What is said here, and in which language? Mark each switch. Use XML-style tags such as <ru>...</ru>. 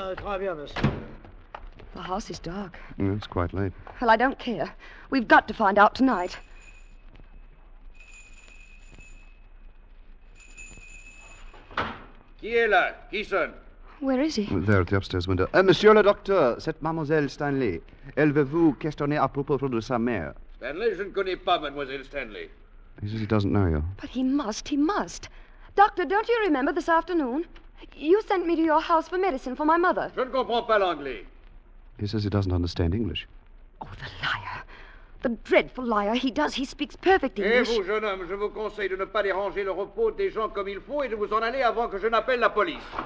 <fr>Très bien, monsieur.</fr> <en>The house is dark. It's quite late. Well, I don't care. We've got to find out tonight.</en> <fr>Qui est là? Qui sonne?</fr> <en>Where is he? There at the upstairs window.</en> <fr>Monsieur le docteur, c'est Mademoiselle Stanley. Elle veut vous questionner à propos de sa mère. Stanley, je ne connais pas Mademoiselle Stanley.</fr> <en>He says he doesn't know you. But he must. Doctor, don't you remember this afternoon? You sent me to your house for medicine for my mother.</en> <fr>Je ne comprends pas l'anglais.</fr> <en>He says he doesn't understand English. Oh, the liar. The dreadful liar. He does. He speaks perfect English.</en> <fr>Et vous, jeune homme, je vous conseille de ne pas déranger le repos des gens comme il faut et de vous en aller avant que je n'appelle la police.</fr>